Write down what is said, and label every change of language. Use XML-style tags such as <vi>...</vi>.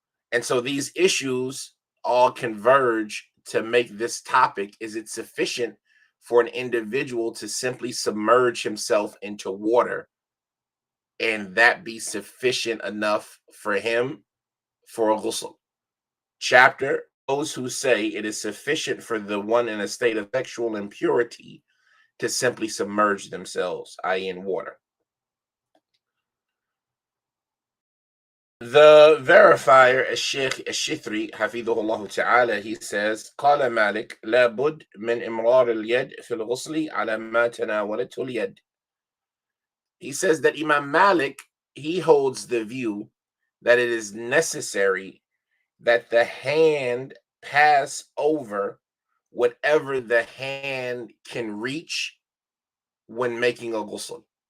<en>And so these issues all converge to make this topic: is it sufficient for an individual to simply submerge himself into water and that be sufficient enough for him for a ghusl? Chapter: those who say it is sufficient for the one in a state of sexual impurity to simply submerge themselves, i.e., in water. The verifier, Sheikh Al-Shithri, Hafidhullah Ta'ala, he says,</en> <ar>قال مالك لابد من إمرار اليد في الغسل على ما تناولته اليد.</ar> <en>He says that Imam Malik, he holds the view that it is necessary that the hand pass over whatever the hand can reach when making a ghusl.</en>